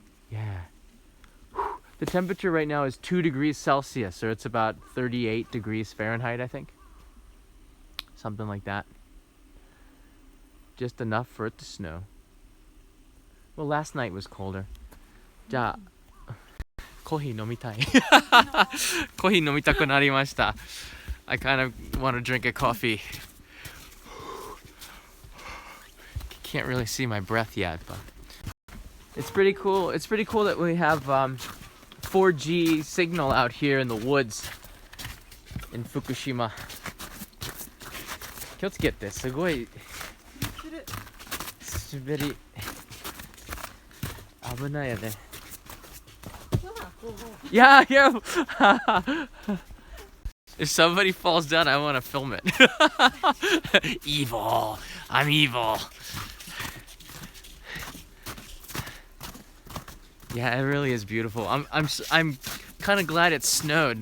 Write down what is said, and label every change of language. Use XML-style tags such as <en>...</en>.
<en>Yeah. The temperature right now is 2 degrees Celsius, or it's about 38 degrees Fahrenheit, I think. Something like that. Just enough for it to snow. Well, last night was colder.</en> <ja>じゃあ、コーヒー飲みたい。コーヒー飲みたくなりました。</ja> <en>I kind of want to drink a coffee. Can't really see my breath yet, but It's pretty cool. It's pretty cool that we have 4G signal out here in the woods in Fukushima.</en> <ja>気をつけて、すごい滑り危ないよね。</ja> <en>Yeah, yeah. If somebody falls down, I want to film it. Evil. I'm evil. Yeah, it really is beautiful. I'm kind of glad it snowed.</en>